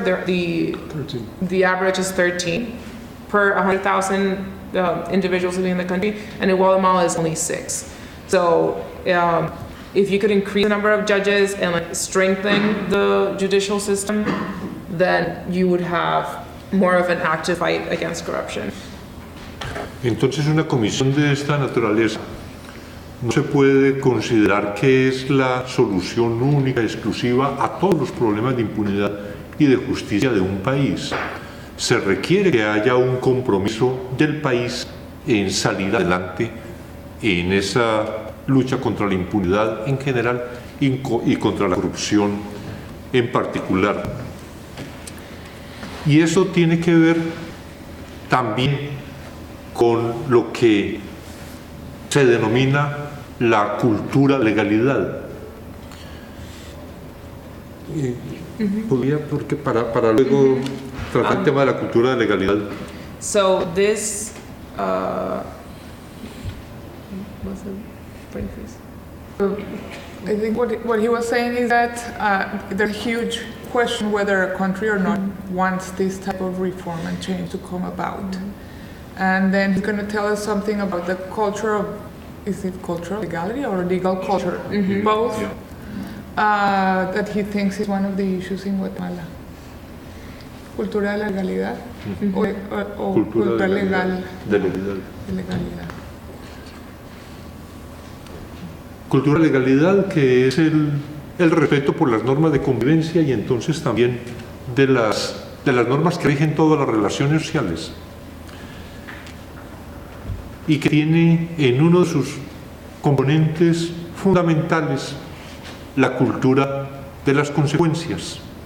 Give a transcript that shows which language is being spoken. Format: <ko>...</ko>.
<en>The average is 13 per 100,000 individuals living in the country, and in Guatemala is only 6. So if you could increase the number of judges and strengthen the judicial system, then you would have more of an active fight against corruption.</en> <es>Entonces, una comisión de esta naturaleza no se puede considerar que es la solución única, exclusiva a todos los problemas de impunidad y de justicia de un país. Se requiere que haya un compromiso del país en salir adelante en esa lucha contra la impunidad en general y contra la corrupción en particular. Y eso tiene que ver también con lo que se denomina la cultura de legalidad. Podría, porque para luego tratar el tema de la cultura de legalidad.</es> <en>So this, what's the brain freeze? I think what he was saying is that there's a huge question whether a country or not wants this type of reform and change to come about. And then he's going to tell us something about the culture of, is it cultural legality or legal culture? Both. That he thinks is one of the issues in Guatemala.</en> <es>Cultura de la legalidad o cultura legal. De legalidad. De legalidad. Cultura de legalidad, que es el respeto por las normas de convivencia y entonces también de las normas que rigen todas las relaciones sociales, y que tiene en uno de sus componentes fundamentales la cultura de las consecuencias.</es>